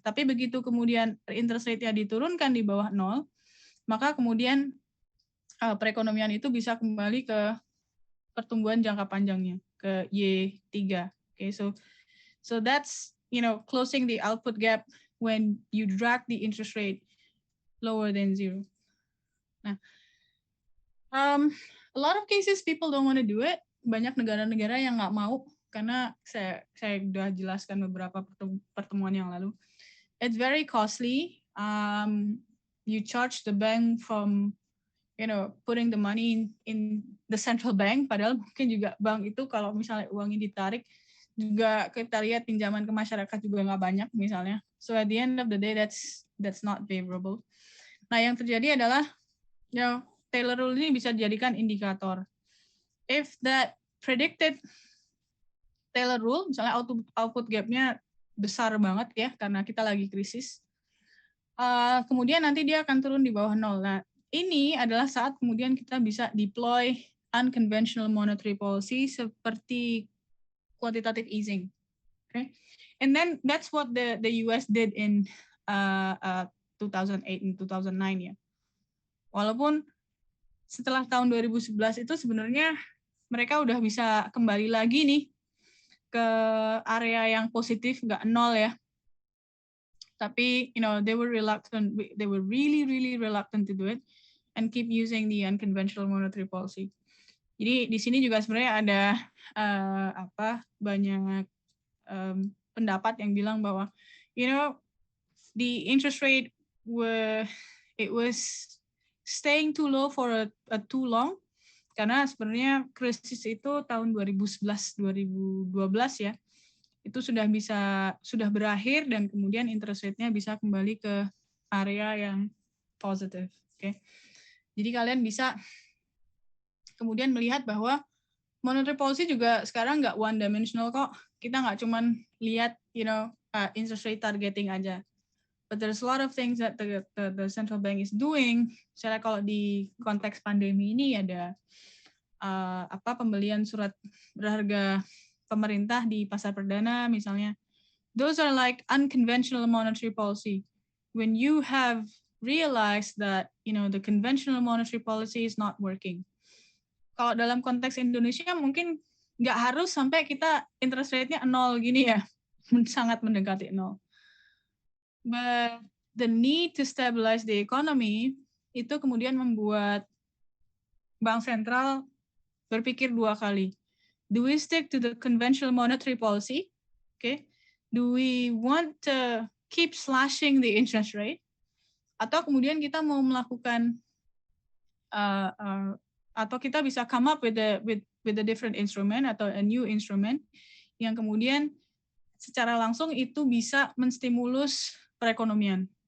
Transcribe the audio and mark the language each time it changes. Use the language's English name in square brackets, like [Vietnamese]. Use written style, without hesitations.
[Indonesian] Tapi begitu kemudian interest rate-nya diturunkan di bawah 0, maka kemudian perekonomian itu bisa kembali ke pertumbuhan jangka panjangnya, ke Y3. [English] Okay, so that's closing the output gap when you drag the interest rate lower than zero. Nah, a lot of cases people don't want to do it. [Indonesian] Banyak negara-negara yang nggak mau karena saya sudah jelaskan beberapa pertemuan yang lalu. [English] It's very costly. You charge the bank from putting the money in the central bank, [Indonesian] padahal mungkin juga bank itu kalau misalnya uangnya ditarik juga kita lihat pinjaman ke masyarakat juga nggak banyak misalnya. [English] So at the end of the day that's not favorable. [Indonesian] Nah yang terjadi adalah Taylor Rule ini bisa dijadikan indikator. [English] If that predicted Taylor Rule, [Indonesian] misalnya [English] output gap-nya [Indonesian] besar banget ya, karena kita lagi krisis. Kemudian nanti dia akan turun di bawah 0. Nah, ini adalah saat kemudian kita bisa [English] deploy unconventional monetary policy [Indonesian] seperti quantitative easing. Okay? [English] And then that's what the US did in 2008 and 2009 ya. [Indonesian] Walaupun setelah tahun 2011 itu sebenarnya mereka udah bisa kembali lagi nih ke area yang positif, nggak 0 ya. Tapi, [English] they were reluctant. They were really, really reluctant to do it and keep using the unconventional monetary policy. [Indonesian] Jadi di sini juga sebenarnya ada banyak pendapat yang bilang bahwa, [English] the interest rate was staying too low for a too long, [Indonesian] karena sebenarnya krisis itu tahun 2011-2012 ya. Itu sudah berakhir dan kemudian interest rate-nya bisa kembali ke area yang positif. Okay? Jadi kalian bisa kemudian melihat bahwa monetary policy juga sekarang nggak [English] one dimensional [Indonesian] kok. Kita nggak cuman lihat interest rate targeting aja. [English] But there's a lot of things that the central bank is doing. [Indonesian] Misalnya kalau di konteks pandemi ini ada pembelian surat berharga pemerintah di pasar perdana misalnya. [English] Those are like unconventional monetary policy. When you have realized that the conventional monetary policy is not working. [Indonesian] Kalau dalam konteks Indonesia mungkin nggak harus sampai kita interest rate-nya 0 gini ya, sangat mendekati 0. [English] But the need to stabilize the economy [Indonesian] itu kemudian membuat bank sentral berpikir 2 kali. [English] Do we stick to the conventional monetary policy? Okay. Do we want to keep slashing the interest rate? [Indonesian] Atau kemudian kita mau melakukan atau kita bisa [English] come up with a different instrument [Indonesian] atau [English] a new instrument [Indonesian] yang kemudian secara langsung itu bisa menstimulus perekonomian.